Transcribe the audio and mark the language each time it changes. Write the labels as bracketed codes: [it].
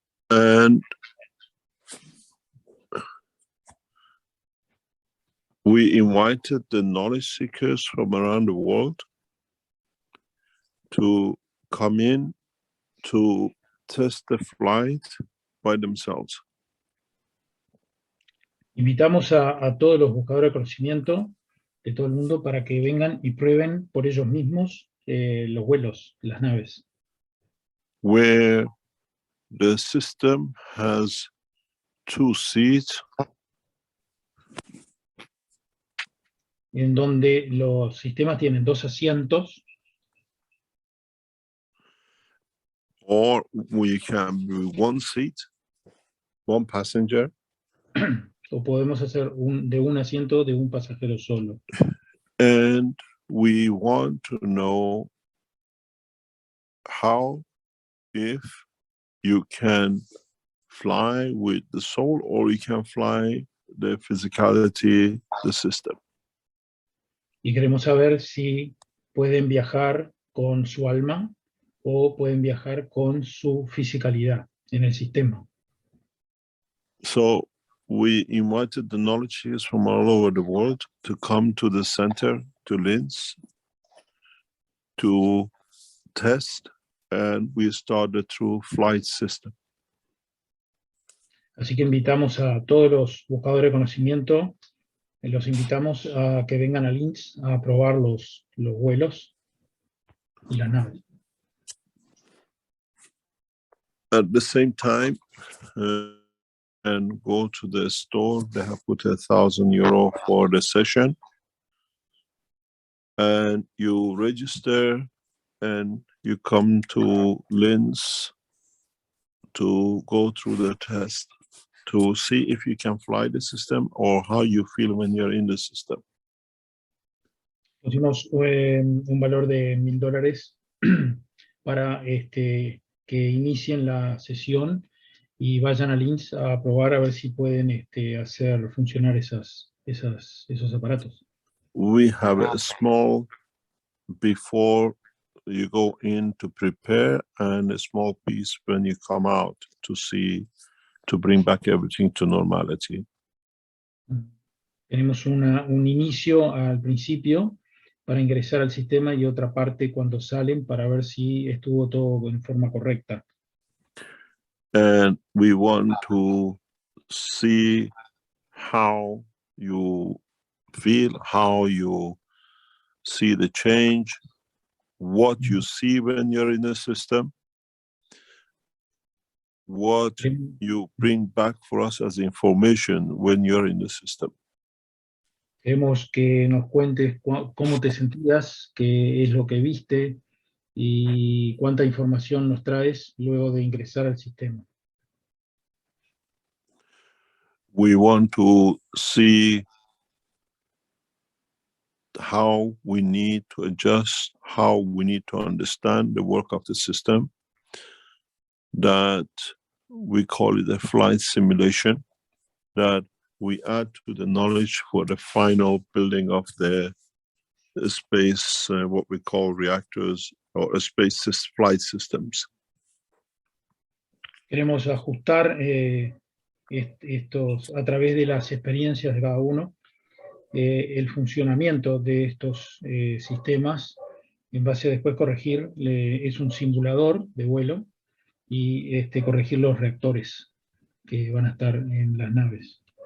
[en] And we invited the knowledge seekers from around the world to come in to test the flight by themselves. [es] Invitamos a todos los buscadores de conocimiento de todo el mundo para que vengan y prueben por ellos mismos los vuelos, las naves. [en] Where the system has 2 seats [es] en donde los sistemas tienen 2 asientos, [en] or we can be 1 seat, 1 passenger, [es] o podemos hacer de un asiento de un pasajero solo. [en] and we want to know how, if you can fly with the soul or you can fly the physicality, the system. [es] Y queremos saber si pueden viajar con su alma o pueden viajar con su fisicalidad en el sistema. [en] So we invited the knowledges from all over the world to come to the center, to Linz, to test, and we started through flight system. [es] Así que invitamos a todos los buscadores de conocimiento, los invitamos a que vengan a Linz a probar los vuelos y las naves. [en] At the same time, and go to the store, they have put €1,000 for the session, and you register and you come to Linz to go through the test to see if you can fly the system or how you feel when you're in the system. [es] Pusimos un valor de $1,000 para que inicien la sesión y vayan a Linz a probar a ver si pueden hacer funcionar esos aparatos. [en] We have a small before you go in to prepare and a small piece when you come out to see, to bring back everything to normality. [es] Tenemos un inicio al principio para ingresar al sistema y otra parte cuando salen para ver si estuvo todo en forma correcta. [en] And we want to see how you feel, how you see the change, what you see when you're in the system, what you bring back for us as information when you're in the system. [es] Queremos que nos cuentes cómo te sentías, qué es lo que viste y cuánta información nos traes luego de ingresar al sistema. [en] We want to see how we need to adjust, how we need to understand the work of the system, that we call it a flight simulation, that we add to the knowledge for the final building of the space, what we call reactors or flight systems. [es] Queremos ajustar estos a través de las experiencias de cada uno, el funcionamiento de estos sistemas, en base a después corregir, es un simulador de vuelo, y corregir los reactores que van a estar en las naves.